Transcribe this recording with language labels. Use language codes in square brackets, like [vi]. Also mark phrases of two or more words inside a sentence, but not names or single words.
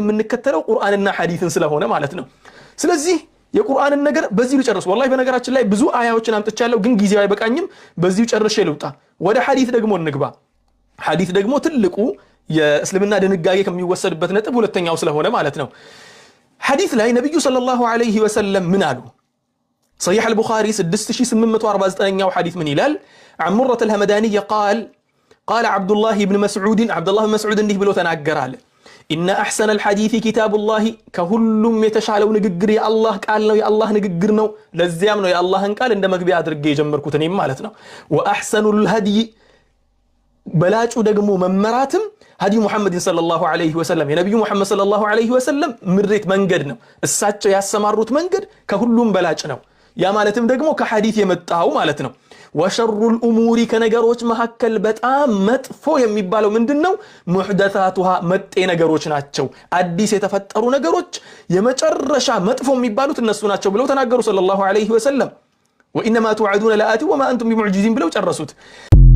[am] የምንከተለው ቁርአንና ሐዲስን ስለሆነ ማለት ነው ስለዚህ የቁርአንን ነገር በዚህ ልጨርስ ወላሂ በነገራችን ላይ ብዙ አያዎችን አምጥቻለሁ ግን ጊዜው አይበቃኝም በዚህ ጨርሼ ልውጣ ወደ ሐዲስ ደግሞ እንግባ ሐዲስ ደግሞ ትልቁ የእስልምና ድንጋጌ ከሚወሰድበት ነጥብ ሁለተኛው ስለሆነ ማለት ነው ሐዲስ ላይ ነብዩ [ar] صلى الله عليه وسلم [am] ምን አሉ [ar] صحيح البخاري [am] 6849ኛው ሐዲስ ምን ይላል [ar] عمرة الهمداني قال عبد الله بن مسعود [am] እንዲህ ብሎ ተናገራለ [ar] ان احسن الحديث كتاب الله [am] ከሁሉም የተሻለው ንግግር የአላህ ቃል ነው የአላህ ንግግር ነው ለዚያም ነው የአላህን ቃል እንደ መግቢያ አድርጌ የጀመርኩት እኔም ማለት ነው واحسن [ar] الهدي [am] በላጩ ደግሞ መመራትም [ar] هدي محمد صلى الله عليه وسلم يا نبي محمد صلى الله عليه [am] وسلم ምሬት መንገድ ነው እሳቸው ያሰማሩት መንገድ ከሁሉም በላጭ ነው ያ ማለትም ደግሞ ከሐዲስ የመጣው ማለት ነው [ar] وشر الامور [am] ከነገሮች መሐከል በጣም መጥፎ የሚባለው ምንድነው محدثاتها መጤ ነገሮች ናቸው አዲስ የተፈጠሩ ነገሮች የመጨረሻ መጥፎ የሚባሉት እነሱ ናቸው ብለው ተናገሩ [ar] صلى الله عليه وسلم وانما توعدون لآت وما انتم بمعجزين [am] ብለው ጨረሱት